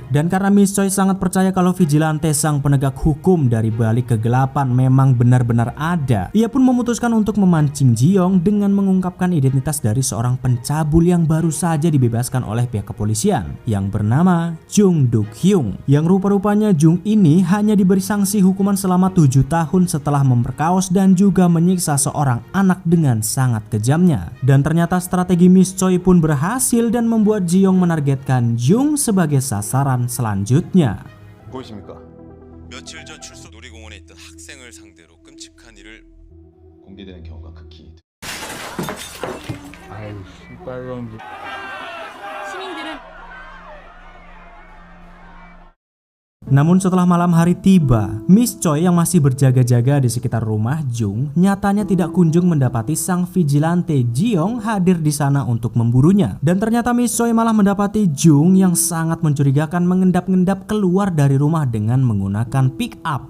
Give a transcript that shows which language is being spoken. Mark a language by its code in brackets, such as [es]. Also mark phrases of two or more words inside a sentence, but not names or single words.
[id] Dan karena Miss Choi sangat percaya kalau vigilante sang penegak hukum dari balik kegelapan memang benar-benar ada, ia pun memutuskan untuk memancing Ji-young dengan mengungkapkan identitas dari seorang pencabul yang baru saja dibebaskan oleh pihak kepolisian yang bernama Jung Duk-hyung, yang Rupanya Jung ini hanya diberi sanksi hukuman selama 7 tahun setelah memperkaos dan juga menyiksa seorang anak dengan sangat kejamnya. Dan ternyata strategi Miss Choi pun berhasil dan membuat Ji-young menargetkan Jung sebagai sasaran selanjutnya. [ko] 보이십니까? 며칠 전 출소 놀이공원에 있던 학생을 상대로 끔찍한 일을 공개되는 경우가 극히 아유 빨간 시민들은 [id] Namun setelah malam hari tiba, Miss Choi yang masih berjaga-jaga di sekitar rumah Jung nyatanya tidak kunjung mendapati sang vigilante Ji-young hadir di sana untuk memburunya. Dan ternyata Miss Choi malah mendapati Jung yang sangat mencurigakan mengendap-endap keluar dari rumah dengan menggunakan pick up.